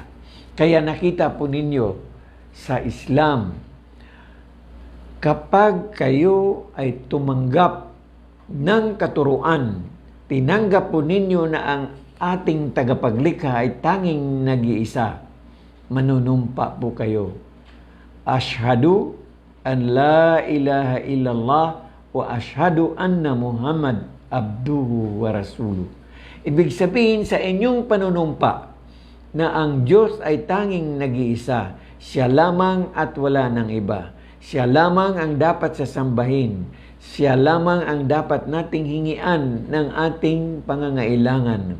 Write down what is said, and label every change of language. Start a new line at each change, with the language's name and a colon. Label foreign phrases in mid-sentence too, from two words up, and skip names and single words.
Filipino: Kaya nakita po ninyo sa Islam, kapag kayo ay tumanggap ng katuruan, tinanggap po ninyo na ang ating tagapaglikha ay tanging nag-iisa, manunumpa po kayo.
Arabic: أشهد أن لا إله إلا الله وأشهد أن محمدا عبده ورسوله.
Filipino: Ibig sabihin sa inyong panunumpa na ang Diyos ay tanging nag-iisa. Siya lamang at wala ng iba. Siya lamang ang dapat sasambahin. Siya lamang ang dapat nating hingian ng ating pangangailangan.